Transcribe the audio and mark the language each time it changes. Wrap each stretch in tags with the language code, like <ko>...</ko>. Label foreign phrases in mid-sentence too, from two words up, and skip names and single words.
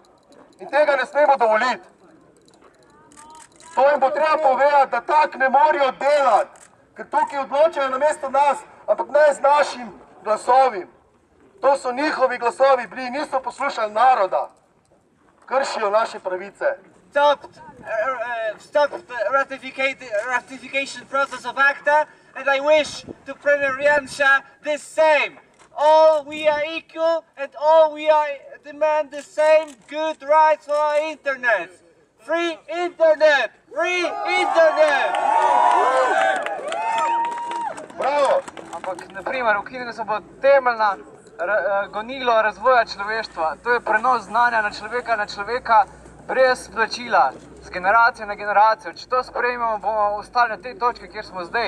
<sl>In tega ne smemo dovoliti. To jim bo treba povedati, da tak ne morajo delati, ker tukaj odločajo namesto nas, ampak ne z našim glasovim. To so njihovi glasovi bili, niso poslušali naroda. Kršijo naše pravice.</sl> <en>Stopped the ratification process of ACTA, and I wish to Premier Janša the same. All we are equal, and all we demand the same good rights for our internet. Free internet! Free internet!</en> <sl>Bravo! Ampak, naprimer, ukinili so bo temeljna gonilo razvoja človeštva. To je prenos znanja na človeka brez plačila, z generacije na generacijo. Če to sprejmemo, bomo ostali na tej točki, kjer smo zdaj.</sl>